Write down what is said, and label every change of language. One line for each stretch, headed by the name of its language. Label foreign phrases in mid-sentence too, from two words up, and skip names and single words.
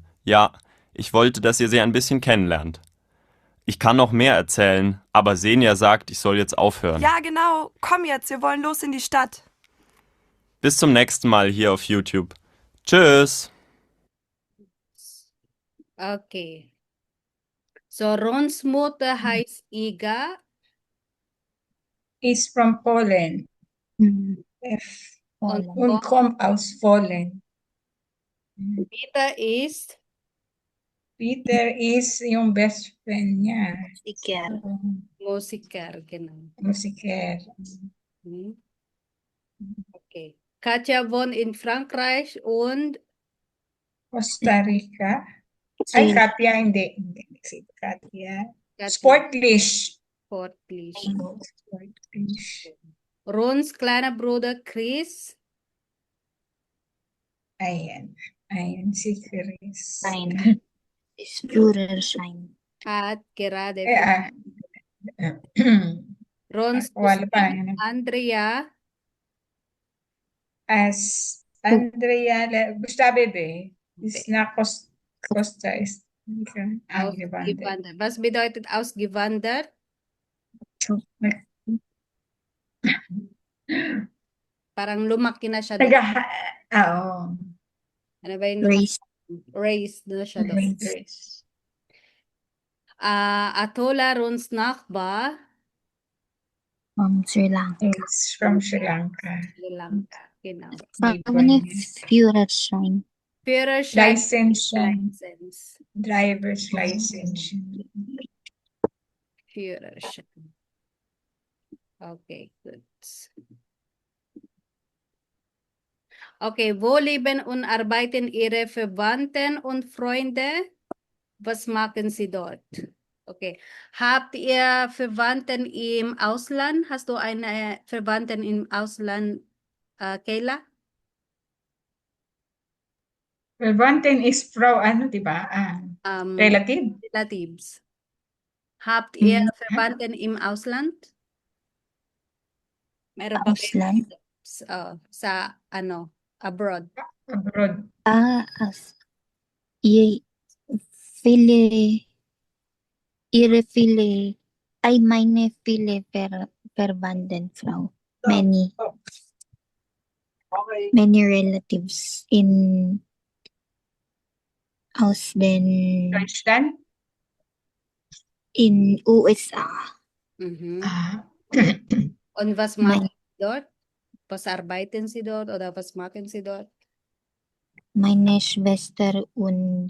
German: Ja, ich wollte, dass ihr sie ein bisschen kennenlernt. Ich kann noch mehr erzählen, aber Senja sagt, ich soll jetzt aufhören. Ja, genau. Komm jetzt, wir wollen los in die Stadt. Bis zum nächsten Mal hier auf YouTube. Tschüss! Okay. So, Rons Mutter heißt Iga.
English: Is from Poland. F. Poland.
German: Und kommt aus Poland. Peter ist
Filipino: Peter is yung
English: best friend
Filipino: niya.
German: Musiker. Musiker, genau. Musiker. Mhm. Okay. Katja wohnt in Frankreich und Costa Rica.
Filipino: Ay, Sri Katya, hindi. Hindi si Katya.
German: Katja Sportlich. sportlich. Sportlich. Rons kleiner Bruder Chris
Filipino: Ayan. Ayan si Chris.
German: Schein. Ist Führerschein. hat gerade Rons
Filipino: Wala pa.
German: Cousine Andrea
Filipino: As Andrea, basta bebe.
German: Is na Costa is angewandert. ausgewandert. Was bedeutet ausgewandert?
Filipino: Parang lumaki na siya doon. Oo. Ano ba yung
English: Race.
Filipino: raised na siya doon?
English: Race.
German: Atola Rons Nachbar,
English: From Sri Lanka. It's from Sri Lanka. Sri Lanka.
German: Genau.
Filipino: Ano Führerschein?
German: Führerschein
English: License. license. Driver's license.
German: Führerschein.
English: Okay, good.
German: Okay, wo leben und arbeiten Ihre Verwandten und Freunde? Was machen Sie dort? Okay. Habt ihr Verwandten im Ausland? Hast du eine Verwandten im Ausland, Kayla? Verwandten is Frau,
Filipino: ano, di ba?
English: Relative. Relatives.
German: Habt ihr Mhm. Verwandten im Ausland?
Filipino: Meron ba kayong
German: Ausland?
Filipino: relatives, sa ano, abroad?
English: Abroad.
German: Ihre viele, meine viele Verwandten, Frau.
English: Many relatives in
German: Deutschland.
English: in USA.
German: Mhm. Und was Mein- machen Sie dort? Was arbeiten Sie dort oder was machen Sie dort? Meine Schwester und